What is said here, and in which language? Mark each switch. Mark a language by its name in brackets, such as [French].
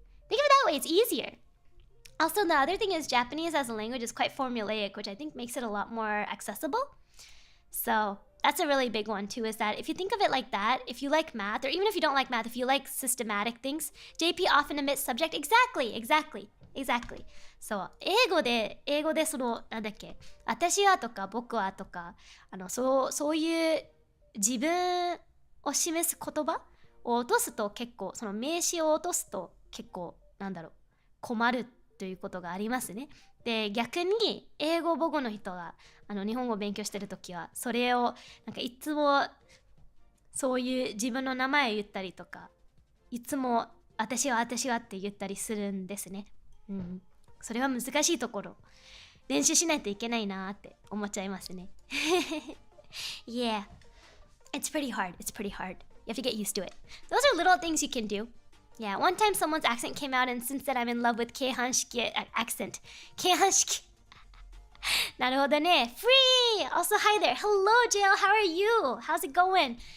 [English] Think of it that way, it's easier. Also, the other thing is Japanese as a language is quite formulaic, which I think makes it a lot more accessible. So that's a really big one too, is that if you think of it like that, if you like math, or even if you don't like math, if you like systematic things, JP often omits subject. Exactly. [Japanese] So, 英語でその、なんだっけ、私はとか僕はとか、そういう自分を示す言葉を落とすと結構、その名詞を落とすと結構、困るということがありますね。で、逆に英語母語の人が日本語を勉強してるときはそれをいつもそういう自分の名前を言ったりとか、いつも私はって言ったりするんですね。それは難しいところ。練習しないといけないなって思っちゃいますね。 [English] Yeah, it's pretty hard. You have to get used to it. Those are little things you can do. Yeah, one time someone's accent came out and since then I'm in love with Keihanshiki accent. Keihanshiki. [Japanese] なるほどね。 [English] Free! Also, hi there. Hello, JL. How are you? How's it going?